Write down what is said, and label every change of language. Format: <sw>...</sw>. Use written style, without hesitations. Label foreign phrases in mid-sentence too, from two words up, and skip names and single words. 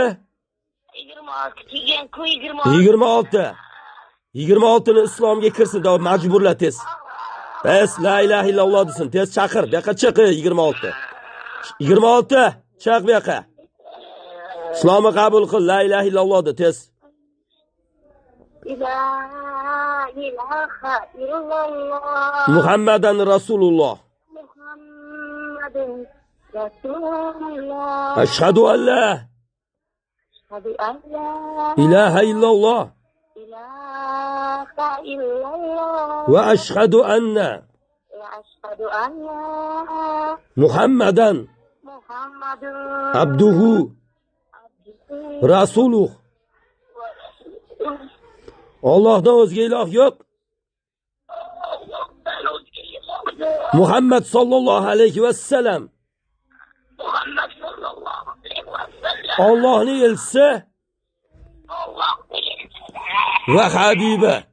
<uz>26. Keyin ku 26. 26. 26ni islomga kirsin, davay majburla tez. Bas</uz> <ar>لا إله إلا الله</ar> <uz>desin, tez chaqir, bu yoqqa chiq 26. 26 chiq bu yoqqa. Islomni qabul qil,</uz> <ar>لا إله إلا الله</ar> <uz>de tez.</uz> <ar>لا إله إلا الله. محمدا رسول الله. محمد رسول الله. أشهد أن لا أشهد أن لا إله إلا الله إله إلا الله. وأشهد أن وأشهد أن Muhammadan Muhammadun عبده رسوله.</ar> <uz>Allohdan o'zga iloh yo'q.</uz> <ar>محمد صلى الله عليه وسلم محمد صلى الله عليه وسلم</ar> <uz>Allohning elchisi va habibi.</uz>